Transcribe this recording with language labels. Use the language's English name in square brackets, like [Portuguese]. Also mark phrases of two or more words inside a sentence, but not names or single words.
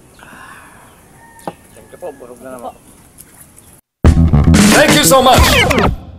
[English] Thank you [Filipino] po, busog na naman. [English] Thank you so much.